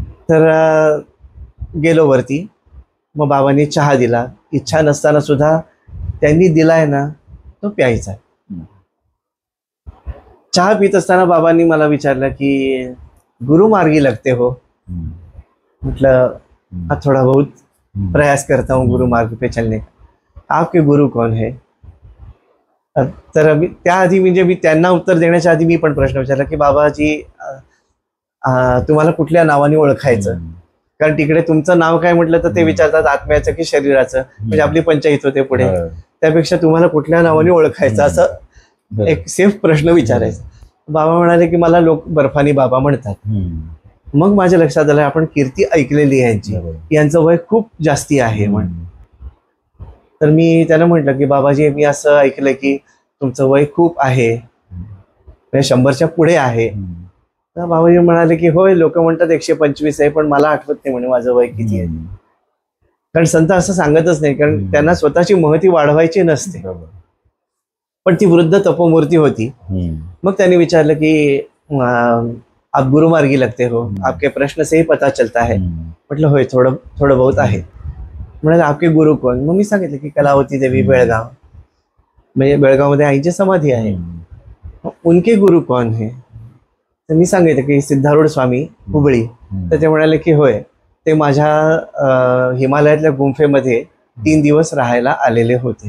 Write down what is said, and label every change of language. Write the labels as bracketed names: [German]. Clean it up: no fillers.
[Marathi] तर गेलो वरती, मग बाबांनी चहा दिला, इच्छा नसताना सुद्धा त्यांनी दिलाय ना तो प्यायचा. चहा पित असताना बाबांनी मला विचारलं की [Hindi] गुरु मार्गी लगते हो. मतलब थोड़ा बहुत प्रयास करता हूँ गुरु मार्ग पे चलने का, आपके गुरु कौन है? [Marathi] तर त्याआधी म्हणजे मी त्यांना उत्तर देण्याच्या आधी मी पण प्रश्न विचारला की बाबाजी तुम्हाला कुठल्या नावाने ओळखायचं, कारण तिकडे तुमचं नाव काय म्हटलं तर ते विचारतात आत्म्याचं की शरीराचं, म्हणजे आपली पंचायत होते पुढे, त्यापेक्षा तुम्हाला कुठल्या नावाने ओळखायचं असं एक सेफ प्रश्न विचारायचा. बाबा म्हणाले की मला लोक बर्फानी बाबा म्हणतात. मग माझ्या लक्षात आलं आपण कीर्ती ऐकलेली आहे यांची, यांचं वय खूप जास्ती आहे म्हणून. तर मी त्याला म्हटलं की बाबाजी मी असं ऐकलं की तुमचं वय खूप आहे, 100च्या पुढे आहे. तर बाबाजी म्हणाले की होय लोक म्हणतात 125 आहे, पण मला आठवत नाही म्हणे माझं वय किती आहे, कारण संत असं सांगतच नाही, कारण त्यांना स्वतःची महती वाढवायची नसते. पण ती वृद्ध तपोमूर्ती होती. मग त्यांनी विचारलं की [Hindi] आप गुरु मार्गी लगते हो, आपके प्रश्न से ही पता चलता है. [Marathi] म्हटलं होय थोडं बहुत आहे. म्हणाले [Hindi] आपके गुरु [Marathi] कोण? मग मी सांगितलं की कलावती देवी बेळगाव, म्हणजे बेळगावमध्ये आईची समाधी आहे. [Hindi] उनके गुरु कौन है? [Marathi] तर मी सांगितलं की सिद्धारूढ स्वामी हुबळी. तर ते म्हणाले की होय ते माझ्या हिमालयातल्या गुंफेमध्ये 3 दिवस राहायला आलेले होते.